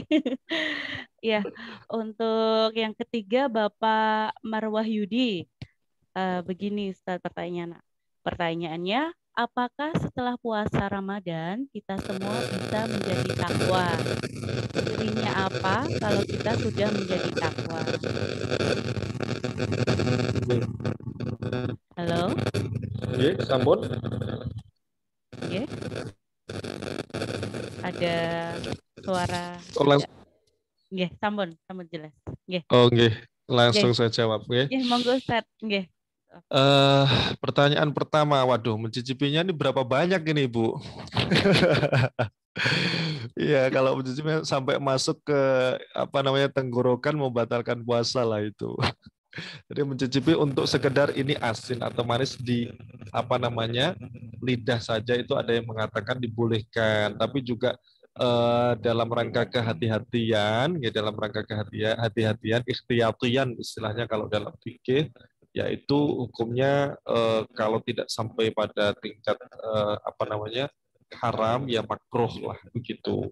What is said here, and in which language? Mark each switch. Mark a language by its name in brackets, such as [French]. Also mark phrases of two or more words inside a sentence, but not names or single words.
[Indonesian] Ya, untuk yang ketiga Bapak Marwahyudi, begini Ustadz pertanyaannya, apakah setelah puasa Ramadan kita semua bisa menjadi takwa? Cirinya apa kalau kita sudah menjadi takwa? Halo? [Javanese] Nggih, sampun. [Indonesian] Nggih. ada suara. Oh, langsung. [Javanese] Nggih, sampun jelas. Nggih. Oh, nggih. [Indonesian] Langsung saya jawab, [Javanese] nggih. Nggih, monggo Ustaz. Nggih. [Indonesian] Pertanyaan pertama, waduh, mencicipinya ini berapa banyak ini, Bu? Iya, kalau mencicipinya sampai masuk ke tenggorokan membatalkan puasa lah itu. Jadi mencicipi untuk sekedar ini asin atau manis di lidah saja itu ada yang mengatakan dibolehkan, tapi juga dalam rangka kehati-hatian, ya dalam rangka kehati-hatian, ikhtiyatian istilahnya kalau dalam fikih, yaitu hukumnya kalau tidak sampai pada tingkat haram ya makruh lah begitu.